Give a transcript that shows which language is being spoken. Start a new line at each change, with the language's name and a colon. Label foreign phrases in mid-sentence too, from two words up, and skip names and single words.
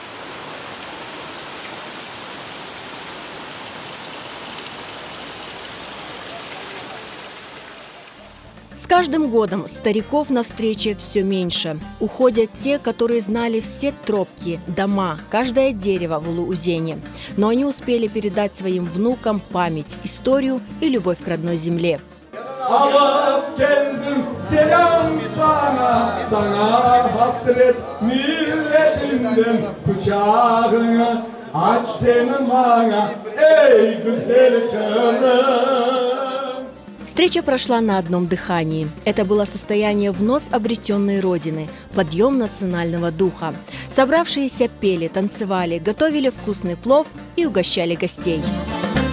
Russian: С каждым годом стариков на встрече все меньше. Уходят те, которые знали все тропки, дома, каждое дерево в Улу-Узене. Но они успели передать своим внукам память, историю и любовь к родной земле.
Crimean Tatar: Alıp geldim selam sana, sana hasret milletinden kucağını aç senin bana, ey güzel canım.
Russian: Встреча прошла на одном дыхании. Это было состояние вновь обретенной родины, подъем национального духа. Собравшиеся пели, танцевали, готовили вкусный плов и угощали гостей.